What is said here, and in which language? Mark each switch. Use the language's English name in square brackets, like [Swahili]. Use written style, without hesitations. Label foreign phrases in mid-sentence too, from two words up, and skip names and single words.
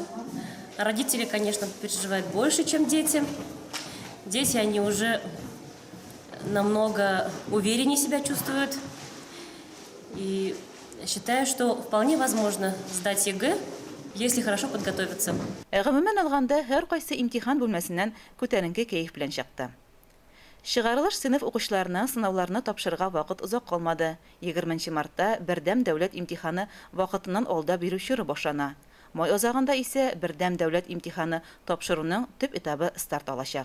[Russian] Родители, конечно, переживают больше, чем дети. Дети, они уже намного увереннее себя чувствуют. И считаю, что вполне возможно сдать ЕГЭ, если хорошо подготовиться. [Tatar] Гомумән алганда, һәр кайсы имтихан бүлмәсеннән күтәренке кәеф белән чыкты. Чыгарылыш сыйныф укучыларына сынауларны тапшырырга вакыт озак калмады. 20 мартта бердәм дәүләт имтиханы вакытыннан алда бирүче башлана. Май азагында исә бердәм дәүләт имтиханы тапшыруның төп этабы старт алачак.